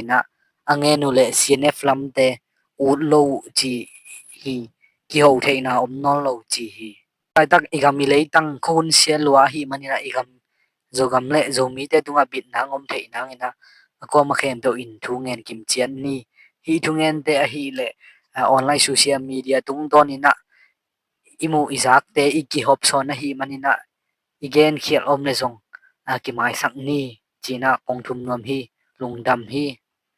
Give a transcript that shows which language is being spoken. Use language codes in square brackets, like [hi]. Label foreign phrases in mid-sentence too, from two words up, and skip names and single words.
[ctd] na ange nu le CNF lam te ut lo chi hi ki ho theina om non lo chi hi tai tak igami le tang khon sia lua hi manina igam zogam le zomi te tunga bit na ngom theina ina ko ma khem to in thu ngen kim chian ni hi thu ngen te a hi le [en] online social media [ctd] tung ton ina imu izak te iki hop son na hi manina igen khial om le zong ki mai sak ni china kong thum nom hi lungdam hi